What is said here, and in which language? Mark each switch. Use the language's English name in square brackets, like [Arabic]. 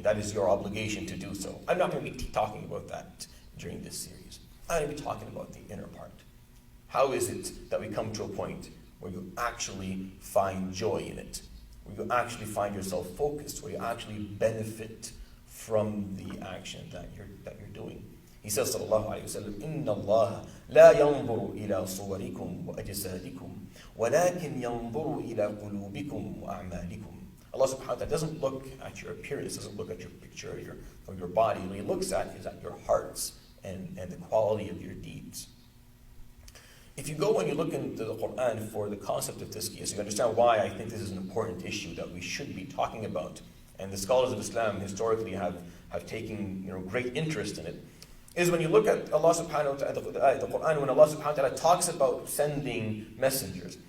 [English] That is your obligation to do so. I'm not going to be talking about that during this series. I'm going to be talking about the inner part. How is it that we come to a point where you actually find joy in it, where you actually find yourself focused, where you actually benefit from the action that you're doing? He says, [Arabic] sallallahu alayhi wa sallam, إِنَّ اللَّهَ لَا يَنْظُرُ إِلَى صُوَرِكُمْ وَأَجْسَادِكُمْ وَلَكِنْ يَنْظُرُ إِلَى قُلُوبِكُمْ وَأَعْمَالِكُمْ. [English] Allah subhanahu wa ta'ala doesn't look at your appearance, doesn't look at your picture or your body. What He looks at is at your hearts and the quality of your deeds. If you go and you look into the Quran for the concept of tazkiyah, so you understand why I think this is an important issue that we should be talking about, and the scholars of Islam historically have taken great interest in it, is when you look at Allah subhanahu wa ta'ala, the Quran, when Allah subhanahu wa ta'ala talks about sending messengers.